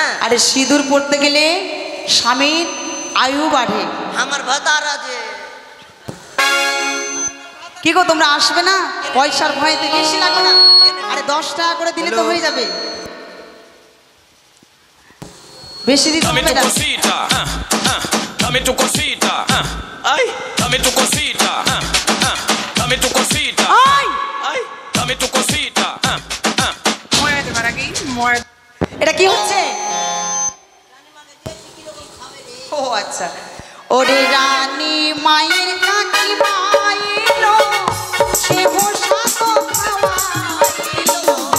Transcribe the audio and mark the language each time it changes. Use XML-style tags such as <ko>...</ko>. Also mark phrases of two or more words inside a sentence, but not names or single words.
<bn>আরে সিঁদুর পড়তে গেলে স্বামীর আয়ু বাড়ে আমার ভাতার আছে কি গো তোমরা আসবে না পয়সার ভয়তে বেশি লাগে না আরে 10 টাকা করে দিলে তো হয়ে যাবে বেশি দিতে হবে না</bn> <es>Dame tu cosita, ay, dame tu cosita, dame tu cosita, ay, dame tu cosita,</es> <bn>এটা কি হচ্ছে ও আচ্ছা ওরে রানী মায়ের কাকি মাইলো সে বসা তো খাওয়াইলো</bn>